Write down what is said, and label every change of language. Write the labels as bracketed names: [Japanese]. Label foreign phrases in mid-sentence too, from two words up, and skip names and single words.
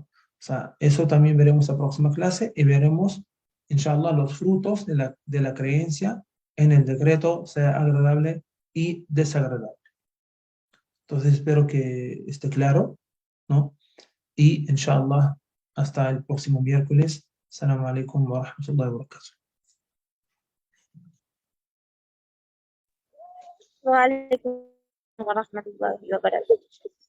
[Spanish] O sea, eso también veremos la próxima clase y veremos, inshallah, los frutos de la creencia en el decreto, sea agradable y desagradable. Entonces espero que esté claro, ¿no? Y inshallah, hasta el próximo miércoles. [Arabic] السلام عليكم ورحمة الله وبركاته. وعليكم ورحمة الله وبركاته.